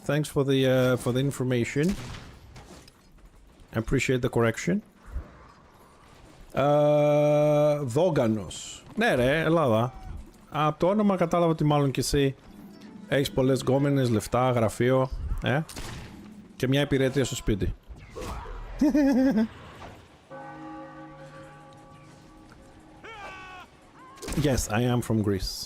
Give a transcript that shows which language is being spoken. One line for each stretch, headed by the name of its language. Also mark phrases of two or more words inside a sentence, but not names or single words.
English: Thanks for the information. I appreciate the correction.
Greek: Δόγανος. Ναι ρε, Ελλάδα. Από το όνομα κατάλαβα ότι μάλλον και εσύ έχεις πολλές γκόμενες, λεφτά, γραφείο, και μια υπηρέτεια στο σπίτι.
English: Yes, I am from Greece.